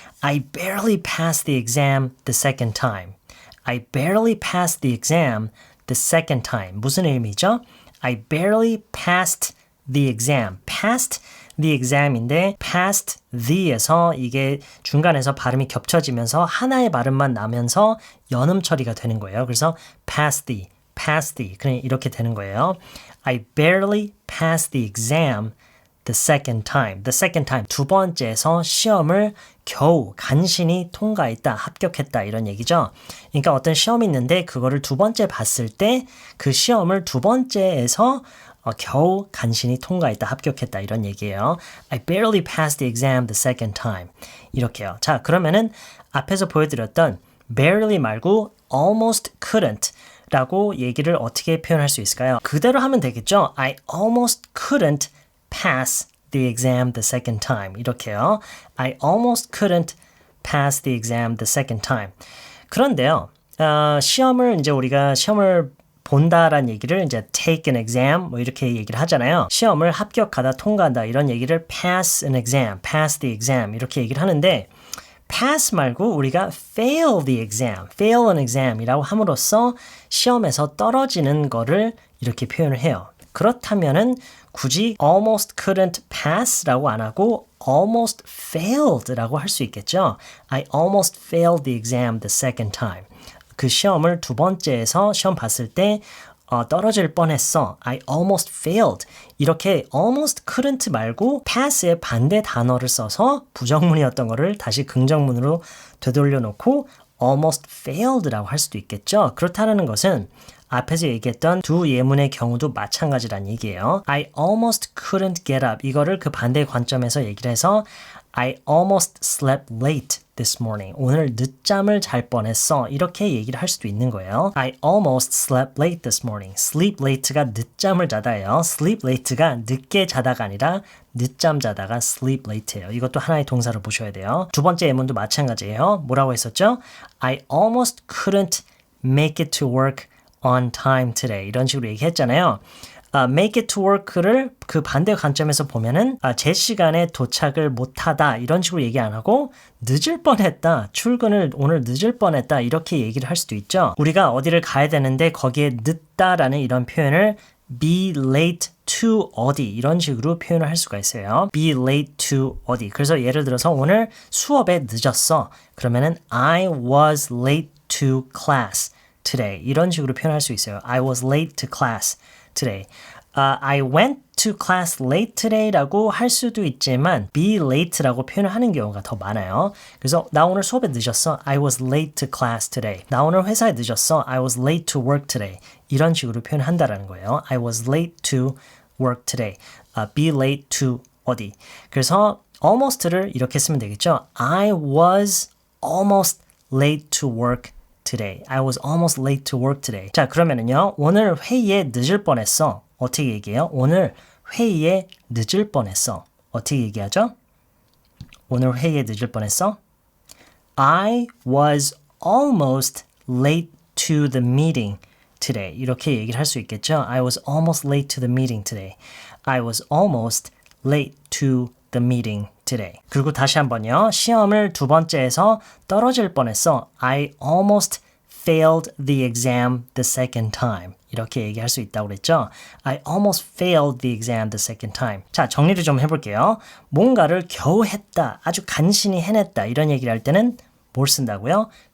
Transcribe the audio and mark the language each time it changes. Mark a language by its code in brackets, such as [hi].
[en] I barely passed the exam the second time. I barely passed the exam the second time. [ko] 무슨 의미죠? [en] I barely passed the exam. passed the exam [ko] 인데 past the에서 이게 중간에서 발음이 겹쳐지면서 하나의 발음만 나면서 연음 처리가 되는 거예요. 그래서 pass the 그냥 이렇게 되는 거예요. [en] I barely passed the exam the second time. The second time. [ko] 두 번째에서 시험을 겨우 간신히 통과했다, 합격했다 이런 얘기죠. 그러니까 어떤 시험이 있는데 그거를 두 번째 봤을 때 그 시험을 두 번째에서 겨우 간신히 통과했다, 합격했다 이런 얘기예요. [en] I barely passed the exam the second time. [ko] 이렇게요. 자, 그러면은 앞에서 보여드렸던 barely 말고 [en] almost couldn't [ko] 라고 얘기를 어떻게 표현할 수 있을까요? 그대로 하면 되겠죠? [en] I almost couldn't pass the exam the second time. [ko] 이렇게요. [en] I almost couldn't pass the exam the second time. [ko] 그런데요, 시험을 이제 우리가 시험을 본다라는 얘기를 이제 [en] take an exam [ko] 뭐 이렇게 얘기를 하잖아요. 시험을 합격하다, 통과한다 이런 얘기를 [en] pass an exam, pass the exam [ko] 이렇게 얘기를 하는데 pass 말고 우리가 [en] fail the exam, fail an exam [ko] 이라고 함으로써 시험에서 떨어지는 거를 이렇게 표현을 해요. 그렇다면은 굳이 [en] almost couldn't pass [ko] 라고 안 하고 [en] almost failed [ko] 라고 할 수 있겠죠. [en] I almost failed the exam the second time. [ko] 그 시험을 두 번째에서 시험 봤을 때 떨어질 뻔했어. [en] I almost failed. [ko] 이렇게 [en] almost couldn't [ko] 말고 pass의 반대 단어를 써서 부정문이었던 거를 다시 긍정문으로 되돌려 놓고 [en] almost failed [ko] 라고 할 수도 있겠죠. 그렇다는 것은 앞에서 얘기했던 두 예문의 경우도 마찬가지란 얘기예요. [en] I almost couldn't get up. [ko] 이거를 그 반대 관점에서 얘기를 해서 [en] I almost slept late this morning. [ko] 오늘 늦잠을 잘 뻔했어. 이렇게 얘기를 할 수도 있는 거예요. [en] I almost slept late this morning. sleep late [ko] 가 늦잠을 자다예요. sleep late가 늦게 자다가 아니라 늦잠 자다가 sleep late예요. 이것도 하나의 동사로 보셔야 돼요. 두 번째 예문도 마찬가지예요. 뭐라고 했었죠? [en] I almost couldn't make it to work on time today. [ko] 이런 식으로 얘기했잖아요. [en] make it to work [ko] 를 그 반대 관점에서 보면은 제 시간에 도착을 못하다 이런 식으로 얘기 안 하고 늦을 뻔했다, 출근을 오늘 늦을 뻔했다 이렇게 얘기를 할 수도 있죠. 우리가 어디를 가야 되는데 거기에 늦다라는 이런 표현을 [en] be late to [ko] 어디 이런 식으로 표현을 할 수가 있어요. [en] be late to [ko] 어디. 그래서 예를 들어서 오늘 수업에 늦었어. [en] 그러면은 I was late to class today. [ko] 이런 식으로 표현할 수 있어요. [en] I was late to class today. I went to class late today [ko] 라고 할 수도 있지만 [en] be late [ko] 라고 표현을 하는 경우가 더 많아요. 그래서 나 오늘 수업에 늦었어. [en] I was late to class today. [ko] 나 오늘 회사에 늦었어. [en] I was late to work today. [ko] 이런 식으로 표현한다라는 거예요. [en] I was late to work today. be late to [ko] 어디. 그래서 almost를 이렇게 쓰면 되겠죠. [en] I was almost late to work today. I was almost late to work today. [ko] 자, 그러면은요. 오늘 회의에 늦을 뻔했어. 어떻게 얘기해요? 오늘 회의에 늦을 뻔했어. 어떻게 얘기하죠? 오늘 회의에 늦을 뻔했어. [en] I was almost late to the meeting today. [ko] 이렇게 얘기를 할 수 있겠죠? [en] I was almost late to the meeting today. I was almost late to the meeting today. [ko] 그리고 다시 한번요. 시험을 두 번째에서 떨어질 뻔했어. [en] I almost failed the exam the second time. [ko] 이렇게 얘기할 수 있다고 그랬죠. [en] I almost failed the exam the second time. [ko] 자, 정리를 좀 해볼게요. 뭔가를 겨우 했다, 아주 간신히 해냈다 이런 얘기를 할 때는 뭘 쓴다고요?